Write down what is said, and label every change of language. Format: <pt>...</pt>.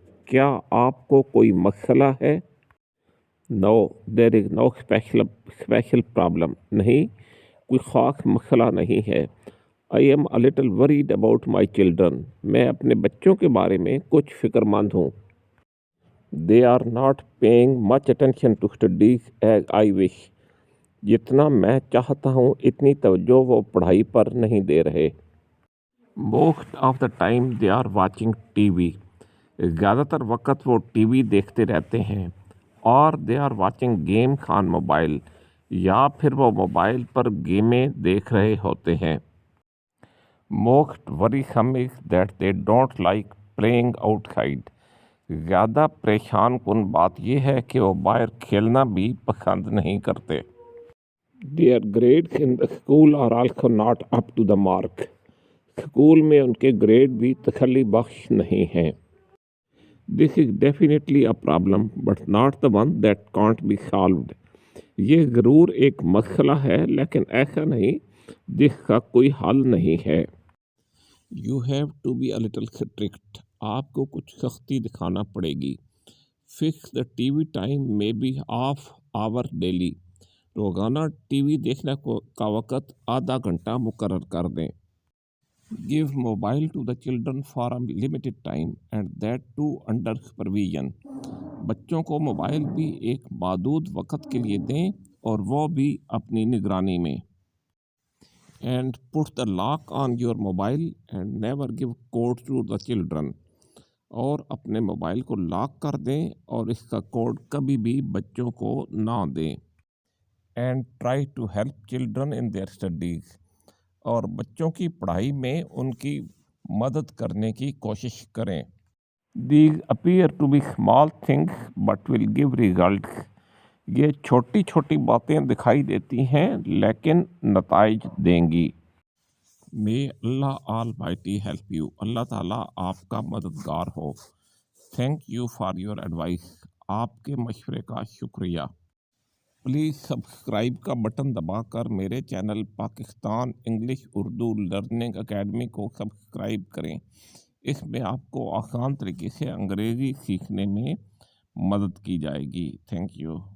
<ur>کیا آپ کو کوئی مسئلہ ہے؟</ur> <en>No, there is no special problem.</en> <ur>نہیں، کوئی خاص مسئلہ نہیں ہے.</ur> <en>I am a little worried about my children.</en> <ur>میں اپنے بچوں کے بارے میں کچھ فکر مند ہوں.</ur> <en>They are not paying much attention to studies as I wish.</en> <ur>جتنا میں چاہتا ہوں اتنی توجہ وہ پڑھائی پر نہیں دے رہے.</ur> <en>Most of the time they are watching TV.</en> <ur>زیادہ تر وقت وہ ٹی وی دیکھتے رہتے ہیں. اور</ur> <en>they are watching games on mobile.</en> <ur>یا پھر وہ موبائل پر گیمیں دیکھ رہے ہوتے ہیں.</ur> <en>Most worrisome is that they don't like playing outside.</en> <ur>زیادہ پریشان کن بات یہ ہے کہ وہ باہر کھیلنا بھی پسند نہیں کرتے.</ur> <en>Their grades in the school are also not up to the mark.</en> <ur>School میں ان کے گریڈ بھی تسلی بخش نہیں ہیں.</ur> <en>This is definitely a problem, but not the one that can't be solved.</en> <ur>یہ ضرور ایک مسئلہ ہے لیکن ایسا نہیں جس کا کوئی حل نہیں ہے.</ur> <en>You have to be a little strict.</en> <ur>آپ کو کچھ سختی دکھانا پڑے گی.</ur> <en>Fix the TV time maybe half hour daily.</en> <ur>روزانہ ٹی وی دیکھنے کا وقت آدھا گھنٹہ مقرر کر دیں.</ur> <en>Give mobile to the children for a limited time and that too under supervision.</en> <ur>بچوں کو موبائل بھی ایک محدود وقت کے لیے دیں اور وہ بھی اپنی نگرانی میں.</ur> <en>And put the lock on your mobile and never give code to the children.</en> <ur>اور اپنے موبائل کو لاک کر دیں اور اس کا کوڈ کبھی بھی بچوں کو نہ دیں.</ur> <en>And try to help children in their studies.</en> <ur>اور بچوں کی پڑھائی میں ان کی مدد کرنے کی کوشش کریں.</ur> <en>These appear to be small things but will give results.</en> <ur>یہ چھوٹی چھوٹی باتیں دکھائی دیتی ہیں لیکن نتائج دیں گی.</ur> <en>May Allah Almighty help you.</en> <ur>اللہ تعالیٰ آپ کا مددگار ہو.</ur> <en>Thank you for your advice.</en> <ur>آپ کے مشورے کا شکریہ. پلیز سبسکرائب کا بٹن دبا کر میرے channel Pakistan English Urdu learning academy کو سبسکرائب کریں. اس میں آپ کو آسان طریقے سے انگریزی سیکھنے میں مدد کی جائے گی. Thank you.</ur>